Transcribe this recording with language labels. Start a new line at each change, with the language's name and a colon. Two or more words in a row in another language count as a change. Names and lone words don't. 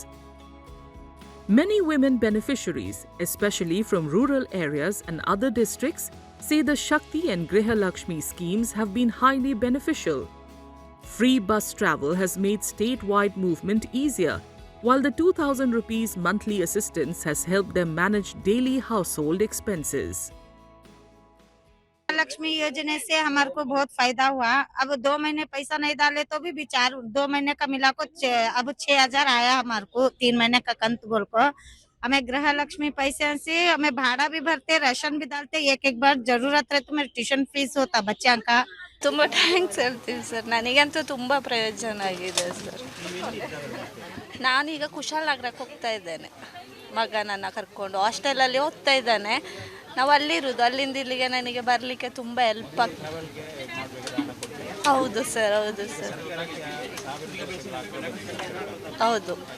English: Many women beneficiaries, especially from rural areas and other districts, say the Shakti and Griha Lakshmi schemes have been highly beneficial. Free bus travel has made statewide movement easier, while the 2,000 rupees monthly assistance has helped them manage daily household expenses.
Hindi: लक्ष्मी योजना से हमारे को बहुत फायदा हुआ। अब 2 महीने पैसा नहीं डाले तो भी विचार 2 महीने का मिला को अब 6,000 आया हमारे को 3 महीने का कंत बोल को। हमें गृह लक्ष्मी पैसे से हमें भाड़ा भी भरते, राशन भी डालते, एक बार जरूरत है तो मेरे
English: tuition fees
Hindi: होता बच्चा का।
Kannada: ತುಂಬಾ ಥ್ಯಾಂಕ್ಸ್ ಹೇಳ್ತೀನಿ ಸರ್, ನನಗಂತೂ ತುಂಬ ಪ್ರಯೋಜನ ಆಗಿದೆ ಸರ್. ನಾನೀಗ ಕುಶಾಲನಗರಕ್ಕೆ ಹೋಗ್ತಾ ಇದ್ದೇನೆ, ಮಗನನ್ನು ಕರ್ಕೊಂಡು ಹಾಸ್ಟೆಲಲ್ಲಿ ಓದ್ತಾ ಇದ್ದಾನೆ. ನಾವು ಅಲ್ಲಿರೋದು, ಅಲ್ಲಿಂದ ಇಲ್ಲಿಗೆ ನನಗೆ ಬರಲಿಕ್ಕೆ ತುಂಬ ಹೆಲ್ಪ್ ಆಗ್ತದೆ. ಹೌದು ಸರ್, ಹೌದು ಸರ್, ಹೌದು.